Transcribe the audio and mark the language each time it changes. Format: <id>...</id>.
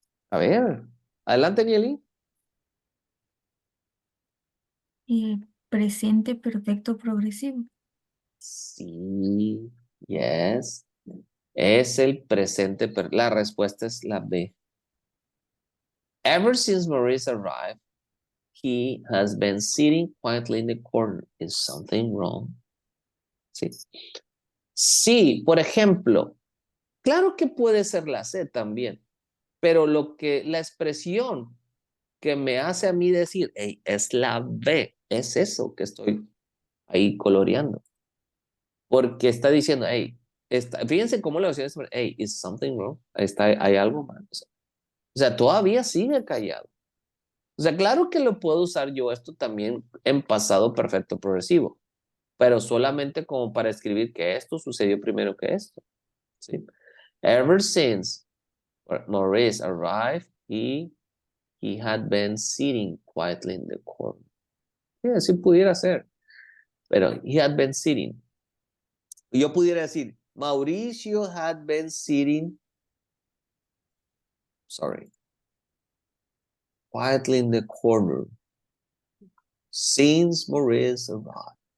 <es>A ver, adelante, Nieli. Presente perfecto progresivo. Sí, yes. Es el presente, la respuesta es la B.</es> <en>Ever since Maurice arrived, he has been sitting quietly in the corner. Is something wrong? Sí.</en> <es>Sí, por ejemplo, claro que puede ser la C también, pero la expresión que me hace a mí decir, hey, es la B, es eso que estoy ahí coloreando. Porque está diciendo, hey, fíjense cómo la versión es, hey,</es> <en>is something wrong?</en> <es>Hay algo mal. O sea, todavía sigue callado. O sea, claro que lo puedo usar yo esto también en pasado perfecto progresivo, pero solamente como para escribir que esto sucedió primero que esto. ¿Sí?</es> <en>Ever since Maurice arrived, he had been sitting quietly in the corner.</en> <es>Sí, así pudiera ser, pero</es> <en>he had been sitting.</en> <es>Yo pudiera decir,</es> <en>Mauricio had been sitting, sorry, quietly in the corner since Maurice arrived.</en>